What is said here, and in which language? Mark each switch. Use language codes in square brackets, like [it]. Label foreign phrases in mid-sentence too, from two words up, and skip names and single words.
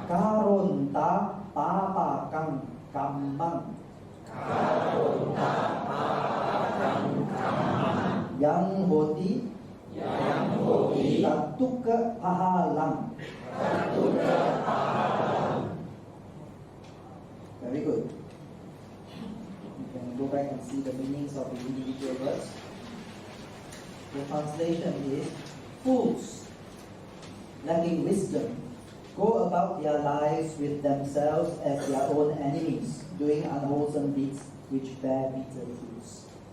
[pi] Karonta papakang kammang. Karonta papakang kammang. Yang hoti Yang hoti tatuka pahalang. tatuka pahalang. [en] Very good. You can go back and see the meanings of the individual words. The translation is: fools, lacking wisdom, go about their lives with themselves as their own enemies, doing unwholesome deeds which bear bitter fruits.